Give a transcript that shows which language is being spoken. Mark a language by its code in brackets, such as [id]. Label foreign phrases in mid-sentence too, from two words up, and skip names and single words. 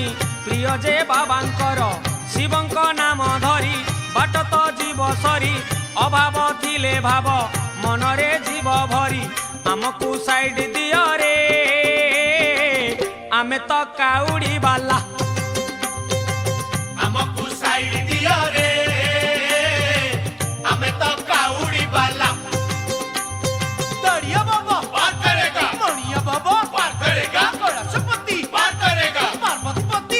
[or] ପ୍ରିୟ ଯେ ବାବାଙ୍କର ଶିବଙ୍କ ନାମ ଧରି ବାଟ ତ ଯିବ ସରି ଅଭାବ ଥିଲେ ଭାବ ମନରେ ଯିବ ଭରି ଆମକୁ ସାଇଡ୍ ଦିଅ ରେ ଆମେ ତ କାଉଡ଼ି ବାଲା ଆମକୁ ସାଇଡ୍ ଦିଅ ରେ ଆମେ ତ କାଉଡ଼ି ବାଲା [hi] दड़िया बाबा पार करेगा मणिया बाबा पार करेगा कैलाशपति पार करेगा पार्वती पति